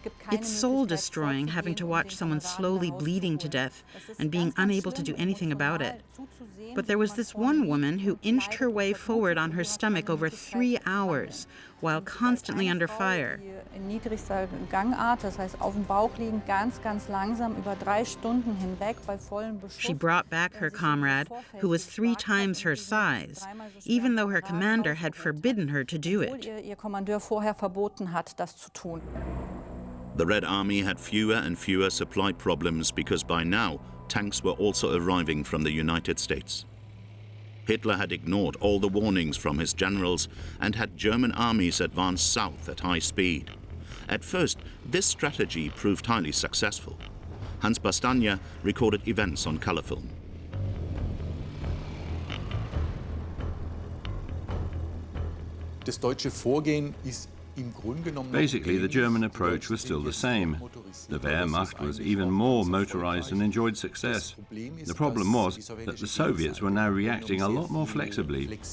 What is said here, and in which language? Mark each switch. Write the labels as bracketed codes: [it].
[en] It's soul-destroying having to watch someone slowly bleeding to death and being unable to do anything about it. But there was this one woman who inched her way forward on her stomach over 3 hours while constantly under fire. [de] In niedrigster Gangart, das heißt auf dem Bauch liegen, ganz langsam über 3 Stunden hinweg bei vollem Beschuss. [en] She brought back her comrade, who was 3 times her size, even though her commander had forbidden her to do it. [de] Ihr Kommandeur vorher verboten hat, das zu tun. [en] The Red Army had fewer and fewer supply problems because by now tanks were also arriving from the United States. Hitler had ignored all the warnings from his generals and had German armies advance south at high speed. At first, this strategy proved highly successful. Hans Bastania recorded events on color film. [de] Das deutsche Vorgehen ist [en] Basically, the German approach was still the same. The Wehrmacht was even more motorized and enjoyed success. The problem was that the Soviets were now reacting a lot more flexibly.